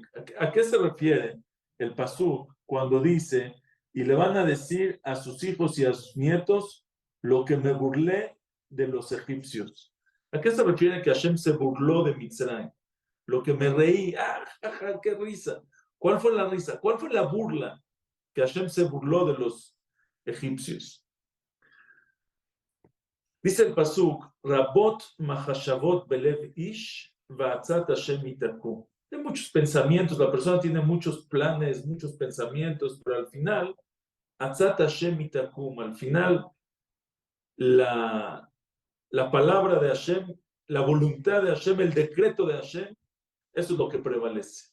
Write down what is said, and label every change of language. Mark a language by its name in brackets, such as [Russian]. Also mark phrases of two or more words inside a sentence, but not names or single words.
[Spanish] ¿A qué se refiere el pasuk cuando dice, y le van a decir a sus hijos y a sus nietos lo que me burlé de los egipcios? ¿A qué se refiere que Hashem se burló de Mitzrayim? Lo que me reí, qué risa. ¿Cuál fue la risa? ¿Cuál fue la burla que Hashem se burló de los egipcios? [Hebrew] Dice el pasuk, רבות מחשבות בלב איש ועצת השם היא תקום. [Spanish] Hay muchos pensamientos, la persona tiene muchos planes, muchos pensamientos, pero al final, [Hebrew] עצת השם היא תקום, [Spanish] al final la palabra de Hashem, la voluntad de Hashem, el decreto de Hashem, eso es lo que prevalece.